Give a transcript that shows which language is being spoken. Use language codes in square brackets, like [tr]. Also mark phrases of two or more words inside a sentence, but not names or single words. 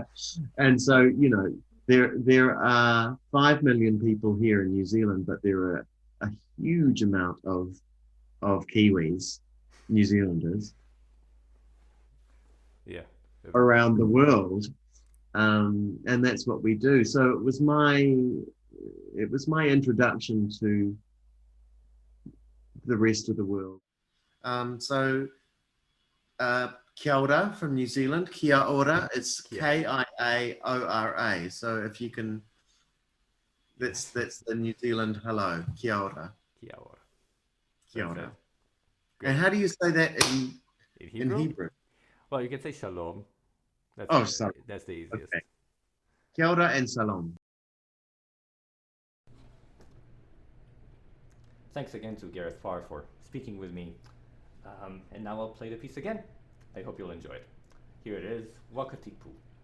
[en] And so there are 5 million people here in New Zealand, but there are a huge amount of Kiwis, New Zealanders, around the world, and that's what we do. So it was my introduction to the rest of the world. [mi] Kia ora [en] from New Zealand. [mi] Kia ora. [en] It's Kiaora. So if you can, that's the New Zealand hello. [mi] Kia ora. Kia ora. Kia ora. [en] And how do you say that in Hebrew? Well, you can say shalom. Sorry. That's the easiest. Okay. [mi] Kia ora [en] and salam. Thanks again to Gareth Farr for speaking with me. And now I'll play the piece again. I hope you'll enjoy it. Here it is, Wakatipu.